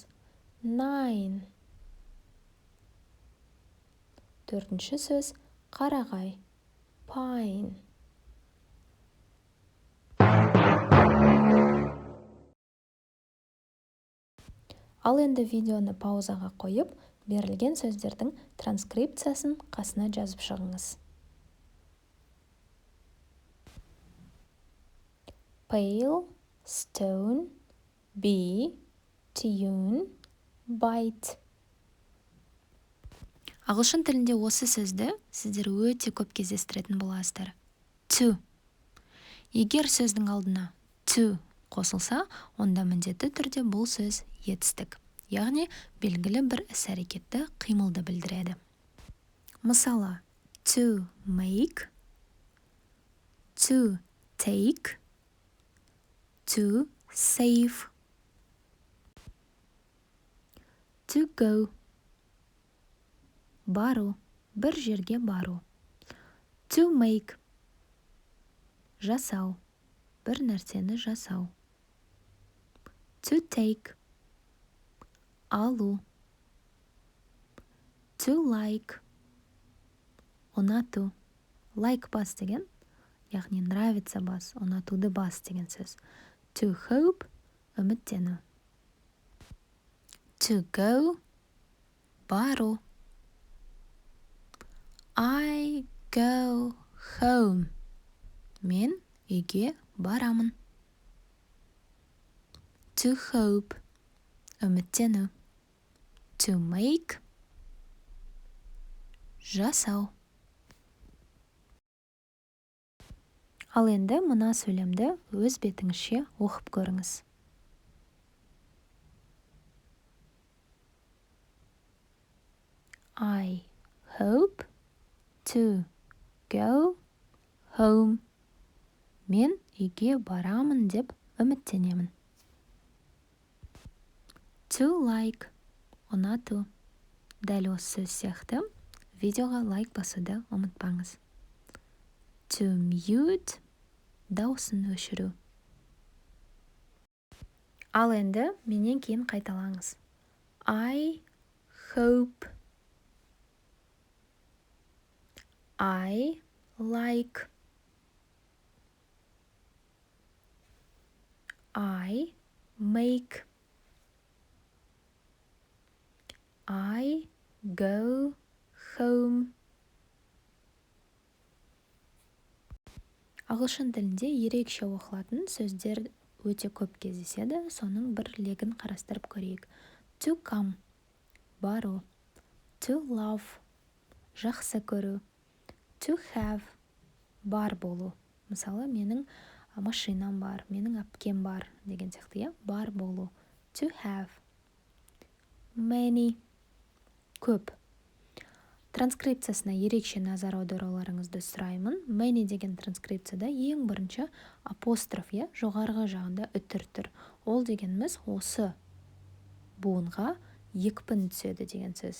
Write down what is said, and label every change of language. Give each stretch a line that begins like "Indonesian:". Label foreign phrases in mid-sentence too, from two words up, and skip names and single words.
Kazakh: 9. Төртінші сөз қарағай. Pine. Ал енді видеоны паузаға қойып, берілген сөздердің транскрипциясын қасына жазып шығыңыз.
English: Pail, stone, bee, tune, bite.
Kazakh: Ағылшын тілінде осы сөзді сіздер өте көп кездестіретін боласыздар. To. Егер сөздің алдына to қосылса, онда міндетті түрде бұл сөз етістік. Яғни белгілі бір іс-әрекетті қимылды білдіреді. Мысалы,
English: to make, to take, to save. To go.
Kazakh: Бару, бір жерге бару.
English: To make.
Kazakh: Жасау, бір нәрсені жасау.
English: To take. Алу. To like. Ұнату.
Kazakh: Like бас деген, яғни нравится бас, ұнатуды бас деген сөз.
English: To hope. Үміттену. To go. Бару. I go home.
Kazakh: Мен үйге барамын.
English: To hope. Үміттену. To make.
Kazakh: жасау. Ал енді мына сөйлемді өз бетіңізше оқып көріңіз.
English: I hope to go home.
Kazakh: Мен үйге барамын деп үміттенемін.
English: To like,
Kazakh: ұнату. Дәл осы сөз сияқты видеоға лайк басуды ұмытпаңыз.
English: To mute,
Kazakh: дауысын өшіру. Ал енді менен кейін қайталаңыз.
English: I hope. I like. I make. I go home.
Kazakh: Ағылшын тілінде ерекше оқылатын сөздер өте көп кездеседі, соның бір легін қарастырып көрейік.
English: To come, бару. To love,
Kazakh: жақсы көру.
English: To have,
Kazakh: бар болу. Мысалы, менің машинам бар, менің әпкем бар деген сияқты, бар болу.
English: To have. Many,
Kazakh: көп. Транскрипциясына ерекше назар аударуларыңызды сұраймын. Many деген транскрипцияда ең бірінші апостроф, жоғарғы жағында үтір тұр. Ол дегеніміз осы буынға екпін түседі деген сөз.